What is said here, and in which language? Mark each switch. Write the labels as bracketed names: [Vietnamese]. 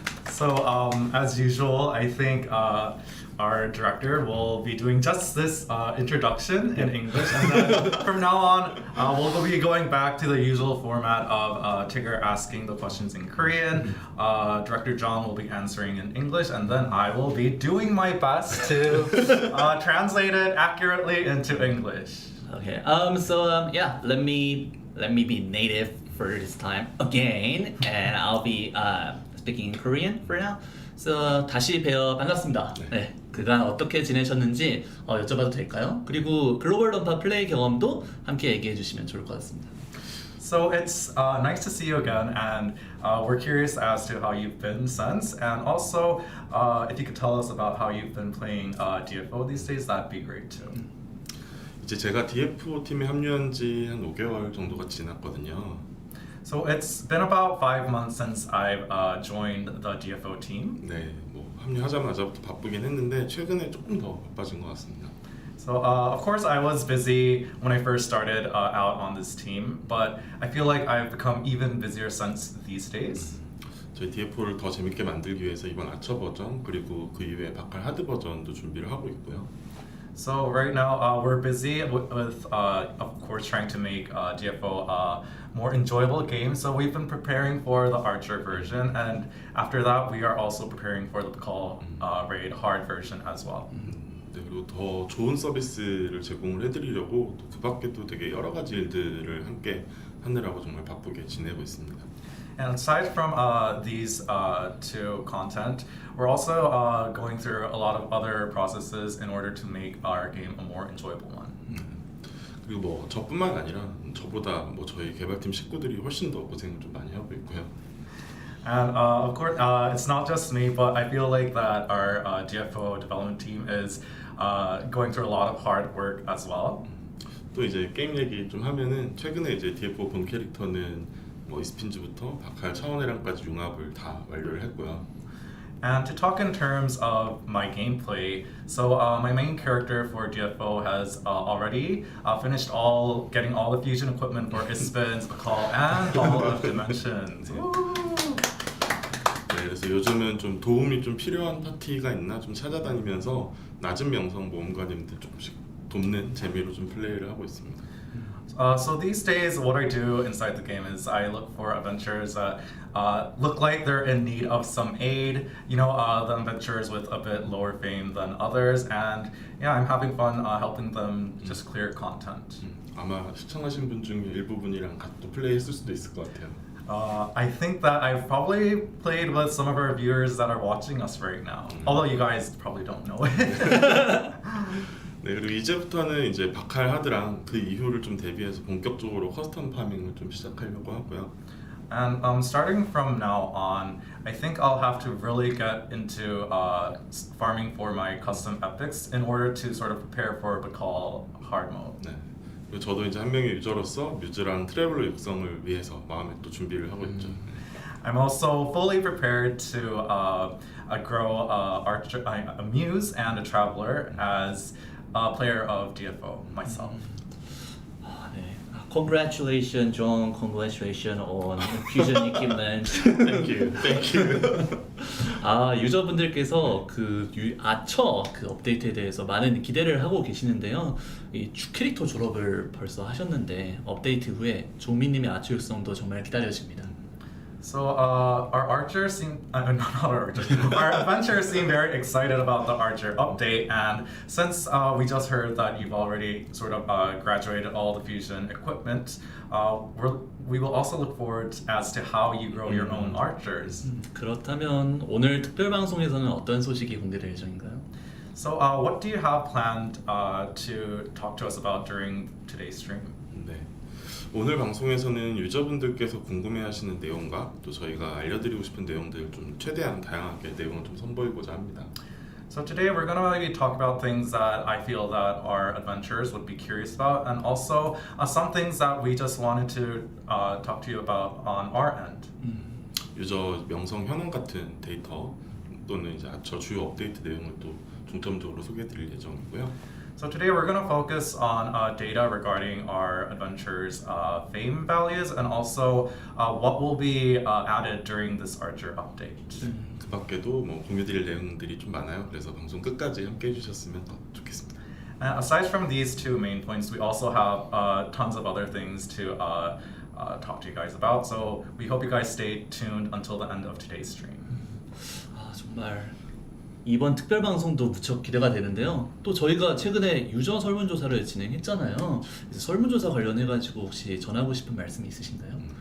[English] So as usual, I think our director will be doing just this introduction in English, and then from now on, we'll be going back to the usual format of Tigger asking the questions in Korean, Director John will be answering in English, and then I will be doing my best to translate it accurately into English. Okay. So yeah, let me be native for this time again, and I'll be speaking in Korean for now. [Korean] So 다시 뵈어 반갑습니다. 네, 그간 어떻게 지내셨는지 여쭤봐도 될까요? 그리고 글로벌 던파 플레이 경험도 함께 얘기해 주시면 좋을 것 같습니다. [English] So it's nice to see you again, and we're curious as to how you've been since, and also if you could tell us about how you've been playing DFO these days, that'd be great too. [Korean] 이제 제가 DFO 팀에 합류한 지 한 5개월 정도가 지났거든요. [English] So it's been about 5 months since I've joined the DFO team. [Korean] 네, 뭐 합류하자마자부터 바쁘긴 했는데 최근에 조금 더 바빠진 것 같습니다. [English] So of course I was busy when I first started out on this team, but I feel like I've become even busier since these days. [Korean] 저희 DFO를 더 재밌게 만들기 위해서 이번 아처 버전 그리고 그 이외에 바칼 하드 버전도 준비를 하고 있고요. [English] So right now we're busy with of course trying to make DFO more enjoyable game. So we've been preparing for the Archer version, and after that we are also preparing for the Call Raid hard version as well. [Korean] 네, 그리고 더 좋은 서비스를 제공을 해드리려고 또 그 밖에 또 되게 여러 가지 일들을 함께 하느라고 정말 바쁘게 지내고 있습니다. [English] And aside from these two content, we're also going through a lot of other processes in order to make our game a more enjoyable one. [Korean] 그리고 뭐 저뿐만 아니라 저보다 뭐 저희 개발팀 식구들이 훨씬 더 고생을 좀 많이 하고 있고요. [English] And of course, it's not just me, but I feel like that our DFO development team is going through a lot of hard work as well. [Korean] 또 이제 게임 얘기 좀 하면은 최근에 이제 DFO 본 캐릭터는 뭐 이스핀즈부터 바칼 차원회랑까지 융합을 다 완료를 했고요. [English] And to talk in terms of my gameplay, so my main character for DFO has already finished getting all the fusion equipment for Ispin's, Call, and all of Dimensions. [Korean] 네, 그래서 요즘은 좀 도움이 좀 필요한 파티가 있나 좀 찾아다니면서 낮은 명성 모험가님들 조금씩 돕는 재미로 좀 플레이를 하고 있습니다. [English] So these days, what I do inside the game is I look for adventurers that look like they're in need of some aid. You know, the adventurers with a bit lower fame than others, and yeah, I'm having fun helping them just clear content. [Korean] 아마 시청하신 분 중에 일부분이랑 같이 또 플레이했을 수도 있을 것 같아요. [English] I think that I've probably played with some of our viewers that are watching us right now. Although you guys probably don't know it. [Korean] 네, 그리고 이제부터는 이제 바칼 하드랑 그 이후를 좀 대비해서 본격적으로 커스텀 파밍을 좀 시작하려고 하고요. [English] And starting from now on, I think I'll have to really get into farming for my custom epics in order to sort of prepare for Bakal hard mode. [Korean] 네. 그리고 저도 이제 한 명의 유저로서 뮤즈랑 트래블러 육성을 위해서 마음에 또 준비를 하고 있죠. [English] I'm also fully prepared to grow a Muse and a Traveler as a player of DFO myself. 네. Congratulations, Jong. Congratulations on Fusion equipment. Thank you. Thank you. [Korean] 유저분들께서 그 아처 그 업데이트에 대해서 많은 기대를 하고 계시는데요. 이 캐릭터 졸업을 벌써 하셨는데 업데이트 후에 종민님의 아처 육성도 정말 기다려집니다. [English] So our archers seem, not our archers, our adventurers seem very excited about the archer update, and since we just heard that you've already sort of graduated all the fusion equipment, we will also look forward as to how you grow your own archers. [Korean] 그렇다면 오늘 특별 방송에서는 어떤 소식이 공개될 예정인가요? [English] So what do you have planned to talk to us about during today's stream? [Korean] 네. 오늘 방송에서는 유저분들께서 궁금해하시는 내용과 또 저희가 알려드리고 싶은 내용들 좀 최대한 다양하게 내용을 좀 선보이고자 합니다. [English] So today we're gonna maybe talk about things that I feel that our adventurers would be curious about, and also some things that we just wanted to talk to you about on our end. [Korean] 유저 명성 현황 같은 데이터 또는 이제 저 주요 업데이트 내용을 또 중점적으로 소개해드릴 예정이고요. [English] So today we're going to focus on data regarding our adventures' fame values, and also what will be added during this Archer update. [Korean] 그 밖에도 뭐 공유드릴 내용들이 좀 많아요. 그래서 방송 끝까지 함께 해주셨으면 더 좋겠습니다. [English] And aside from these two main points, we also have tons of other things to talk to you guys about. So we hope you guys stay tuned until the end of today's stream. [Korean] 정말 이번 특별 방송도 무척 기대가 되는데요. 또 저희가 최근에 유저 설문조사를 진행했잖아요. 그래서 설문조사 관련해 가지고 혹시 전하고 싶은 말씀이 있으신가요?